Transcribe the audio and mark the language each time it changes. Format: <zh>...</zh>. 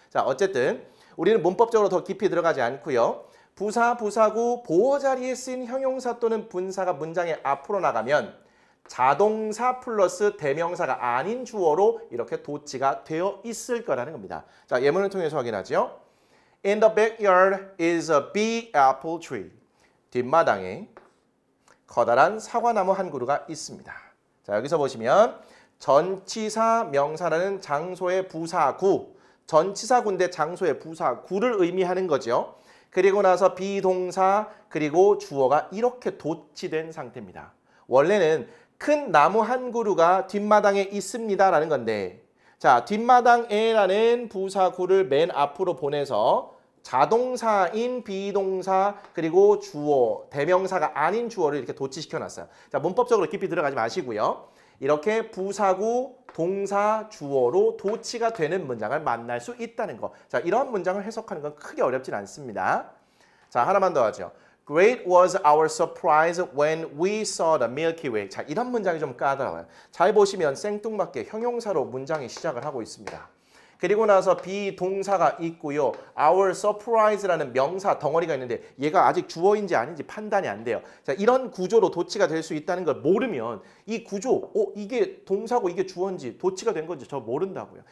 <ko>자, 어쨌든 우리는 문법적으로 더 깊이 들어가지 않고요. 부사, 부사구, 보어 자리에 쓰인 형용사 또는 분사가 문장의 앞으로 나가면 자동사 플러스 대명사가 아닌 주어로 이렇게 도치가 되어 있을 거라는 겁니다. 자, 예문을 통해서 확인하죠.</ko> <en>In the backyard is a big apple tree.</en> <ko>뒷마당에 커다란 사과나무 한 그루가 있습니다. 자, 여기서 보시면 전치사 명사라는 장소의 부사구, 전치사구인데 장소의 부사구를 의미하는 거죠. 그리고 나서 비동사 그리고 주어가 이렇게 도치된 상태입니다. 원래는 큰 나무 한 그루가 뒷마당에 있습니다라는 건데, 자, 뒷마당에라는 부사구를 맨 앞으로 보내서 자동사인 비동사 그리고 주어, 대명사가 아닌 주어를 이렇게 도치시켜 놨어요. 자, 문법적으로 깊이 들어가지 마시고요. 이렇게 부사구, 동사, 주어로 도치가 되는 문장을 만날 수 있다는 거. 자, 이런 문장을 해석하는 건 크게 어렵진 않습니다. 자, 하나만 더 하죠.</ko> <en>Great was our surprise when we saw the Milky Way.</en> <ko>자, 이런 문장이 좀 까다로워요. 잘 보시면 생뚱맞게 형용사로 문장이 시작을 하고 있습니다. 그리고 나서 비동사가 있고요. Our surprise라는 명사 덩어리가 있는데 얘가 아직 주어인지 아닌지 판단이 안 돼요. 자, 이런 구조로 도치가 될 수 있다는 걸 모르면 이 구조, 이게 동사고 이게 주어인지 도치가 된 건지 저 모른다고요.</ko>